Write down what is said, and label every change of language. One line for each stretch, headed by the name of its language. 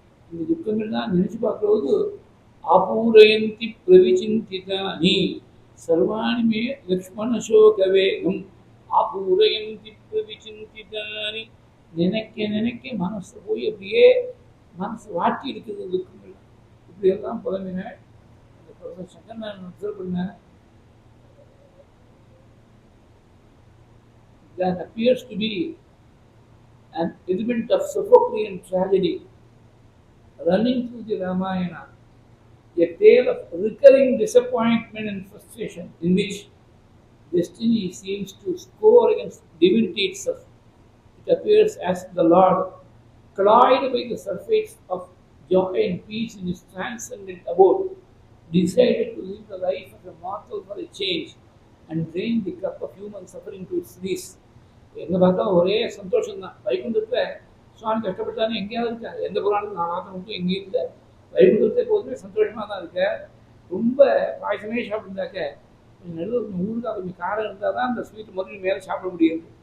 Tamil: இந்த துக்கங்கள்லாம் நினைச்சு பார்க்கும்போது
Sanskrit: ஆபூரயந்தி பிரவிசிந்திதானி சர்வாணி மே லக்ஷ்மண சோகவேகம் ஆபூரயந்தி பிரவிசிந்திதானி.
Tamil: நினைக்க நினைக்க மனசு போய் அப்படியே மனசு வாட்டி இருக்கிறது துக்கங்கள். இப்படியெல்லாம் புலம்பினாள். அந்த ப்ரொஃபஸர் சங்கர் நான் அப்சர்வ் பண்ணேன்.
English: That appears to be an element of Sophoclean tragedy running through the Ramayana, a tale of recurring disappointment and frustration in which destiny seems to score against divinity itself. It appears as the Lord, cloyed by the surface of joy and peace in his transcendent abode, decided to live the life of a mortal for a change and drain the cup of human suffering to its least.
Tamil: எங்கே பார்த்தா ஒரே சந்தோஷம் தான். வைகுண்டத்தில் சுவாமி கஷ்டப்பட்டானே எங்கேயாவது இருக்கா? எந்த புராணத்தில் நான் பார்க்க மட்டும் எங்கேயும் இல்லை. வைகுண்டத்தை போதுமே சந்தோஷமாக தான் இருக்க. ரொம்ப பாயசமே சாப்பிட்டுருந்தாக்க கொஞ்சம் நடுவில் ஊருக்கா கொஞ்சம் காரம் இருந்தால் தான் அந்த ஸ்வீட் முதல்ல மேலே சாப்பிட முடியாது.